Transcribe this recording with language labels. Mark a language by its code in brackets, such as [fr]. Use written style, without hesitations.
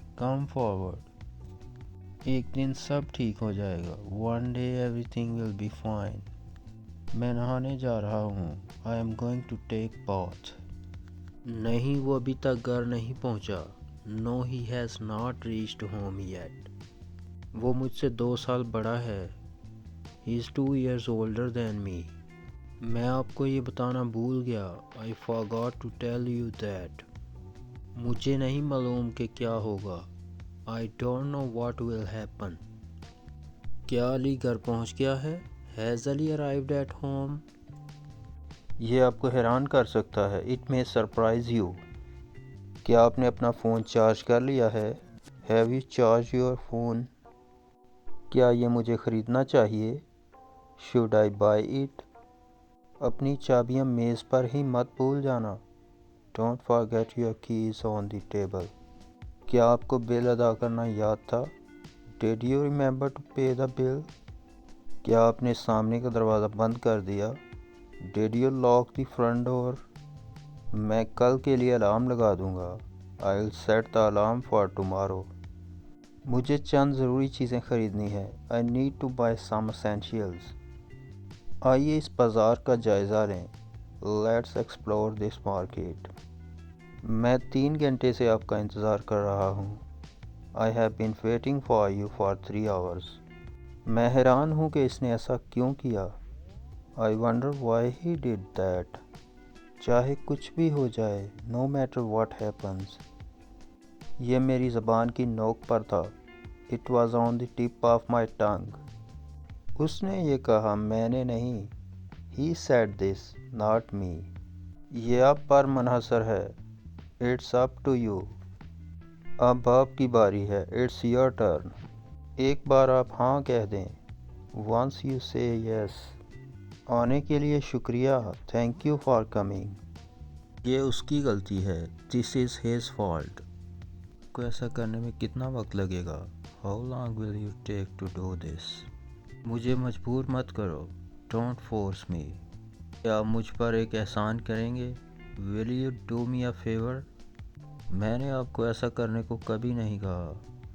[en] Come forward. [hi] एक दिन सब ठीक हो जाएगा। [en] One day everything will be fine. [hi] मैं नहाने जा रहा हूँ। [en] I am going to take bath. [hi] नहीं, वो अभी तक घर नहीं पहुँचा। [en] No, he has not reached home yet. [hi] वो मुझसे 2 साल बड़ा है। [en] He is 2 years older than me. [hi] मैं आपको ये बताना भूल गया। [en] I forgot to tell you that. [hi] मुझे नहीं मालूम कि क्या होगा। [en] I don't know what will happen. [hi] क्या अली घर पहुंच गया है? [en] Has Ali arrived at home? [hi] ये आपको हैरान कर सकता है। [en] It may surprise you. [hi] क्या आपने अपना फ़ोन चार्ज कर लिया है? [en] Have you charged your phone? [hi] क्या ये मुझे ख़रीदना चाहिए? [en] Should I buy it? [hi] अपनी चाबियां मेज़ पर ही मत भूल जाना। [en] Don't forget your keys on the table. [hi] क्या आपको बिल अदा करना याद था? [en] Did you remember to pay the bill? [hi] क्या आपने सामने का दरवाज़ा बंद कर दिया? [en] Did you lock the front door? [hi] मैं कल के लिए अलार्म लगा दूंगा। [en] I'll set the alarm for tomorrow. [hi] मुझे चंद ज़रूरी चीज़ें ख़रीदनी है। [en] I need to buy some essentials. [hi] आइए इस बाज़ार का जायज़ा लें। [en] Let's explore this market. [hi] मैं 3 घंटे से आपका इंतज़ार कर रहा हूँ। [en] I have been waiting for you for 3 hours. [hi] मैं हैरान हूँ कि इसने ऐसा क्यों किया। [en] I wonder why he did that. [hi] चाहे कुछ भी हो जाए, [en] no matter what happens. [hi] ये मेरी ज़बान की नोक पर था। [en] It was on the tip of my tongue. [hi] उसने ये कहा, मैंने नहीं। [en] He said this, not me. [hi] ये आप पर मुनहसर है। [en] It's up to you. [hi] अब आपकी बारी है। [en] It's your turn. [hi] एक बार आप हाँ कह दें। [en] Once you say yes. [hi] आने के लिए शुक्रिया। [en] Thank you for coming. [hi] ये उसकी गलती है। [en] This is his fault. [hi] को ऐसा करने में कितना वक्त लगेगा? [en] How long will you take to do this? [hi] मुझे मजबूर मत करो। [en] Don't force me. [hi] क्या आप मुझ पर एक एहसान करेंगे? [en] Will you do me a favor? [hi] मैंने आपको ऐसा करने को कभी नहीं कहा।